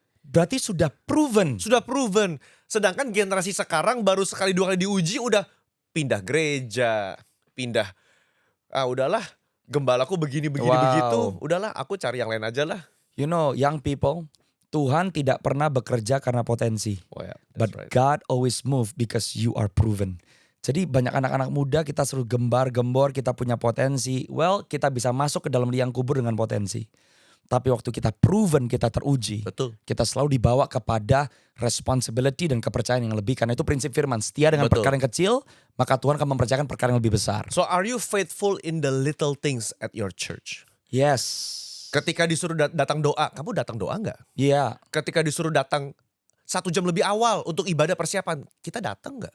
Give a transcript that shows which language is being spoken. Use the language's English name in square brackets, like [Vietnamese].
[Indonesian] Berarti sudah proven. Sudah proven. Sedangkan generasi sekarang baru sekali 2 kali diuji udah pindah gereja, pindah. Udahlah, gembalaku begini Wow. begitu. Udahlah, aku cari yang lain aja lah. [English] You know, young people, [Indonesian] Tuhan tidak pernah bekerja karena potensi. Oh ya, [English] But that's right. God always move because you are proven. [Indonesian] Jadi banyak anak-anak muda kita suruh gembar-gembor, kita punya potensi. Well, kita bisa masuk ke dalam liang kubur dengan potensi. Tapi waktu kita proven, kita teruji. Betul. Kita selalu dibawa kepada responsibility dan kepercayaan yang lebih. Karena itu prinsip firman, setia dengan Betul. perkara yang kecil, maka Tuhan akan mempercayakan perkara yang lebih besar. [English] So are you faithful in the little things at your church? Yes. [Indonesian] Ketika disuruh datang doa, kamu datang doa nggak? Iya, Ketika disuruh datang 1 jam lebih awal untuk ibadah persiapan, kita datang nggak?